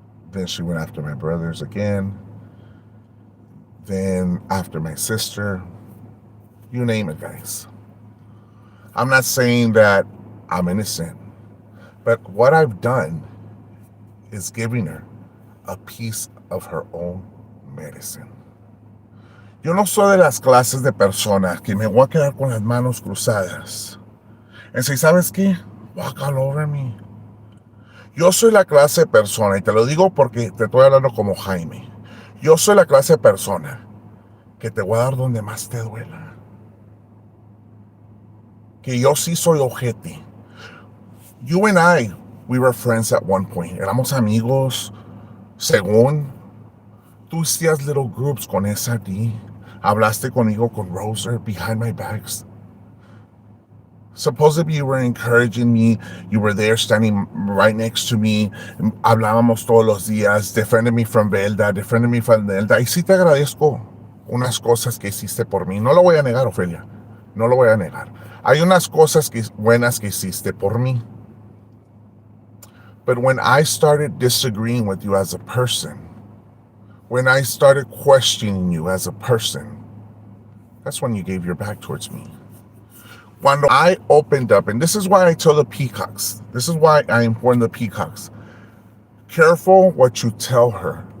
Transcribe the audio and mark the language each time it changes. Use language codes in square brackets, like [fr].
[en] Then she went after my brothers again. Then after my sister. You name it, guys. I'm not saying that I'm innocent, but what I've done is giving her a piece of her own medicine. [es] Yo no soy de las clases de personas que me voy a quedar con las manos cruzadas. [en] And say, [es] ¿sabes qué? [en] Walk all over me. [es] Yo soy la clase de persona, y te lo digo porque te estoy hablando como Jaime. Yo soy la clase de persona que te voy a dar donde más te duela. Que yo sí soy ojete. [en] You and I, we were friends at one point. [es] Éramos amigos, según. Tú hacías [en] little groups [es] con esa D. Hablaste conmigo con Roser [en] behind my backs. Supposedly you were encouraging me. You were there standing right next to me. [es] Hablábamos todos los días. [en] Defended me from Velda. Defended me from Velda. [es] Y sí te agradezco unas cosas que hiciste por mí. No lo voy a negar, Ofelia. No lo voy a negar. Hay unas cosas buenas que hiciste por mí. [en] But when I started disagreeing with you as a person, when I started questioning you as a person, that's when you gave your back towards me. When I opened up, and this is why I tell the peacocks, this is why I inform the peacocks, careful what you tell her.